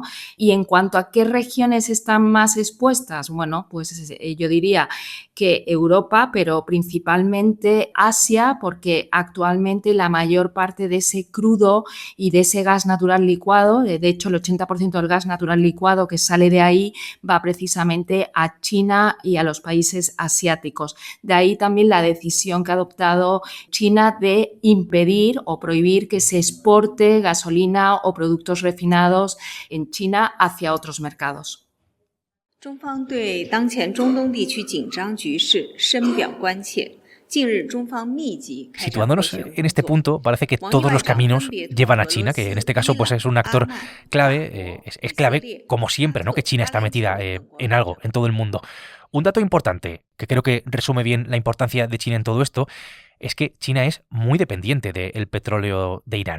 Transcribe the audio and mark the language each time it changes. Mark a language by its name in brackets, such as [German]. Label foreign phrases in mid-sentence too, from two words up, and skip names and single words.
[Spanish] Y en cuanto a qué regiones están más expuestas, bueno, pues yo diría que Europa, pero principalmente Asia, porque actualmente la mayor parte de ese crudo y de ese gas natural licuado, de hecho el 80% del gas natural licuado que sale de ahí va precisamente a China y a los países asiáticos. De ahí también la decisión que ha adoptado China de impedir o prohibir que se exporte gasolina o productos refinados en China hacia otros mercados. [Chinese] 中方对当前中东地区紧张局势深表关切， [Spanish] Situándonos en este punto, parece que todos los caminos llevan a China, que en este caso pues es un actor clave, es clave como siempre, ¿no? Que China está metida en algo, en todo el mundo. Un dato importante, que creo que resume bien la importancia de China en todo esto, es que China es muy dependiente del petróleo de Irán.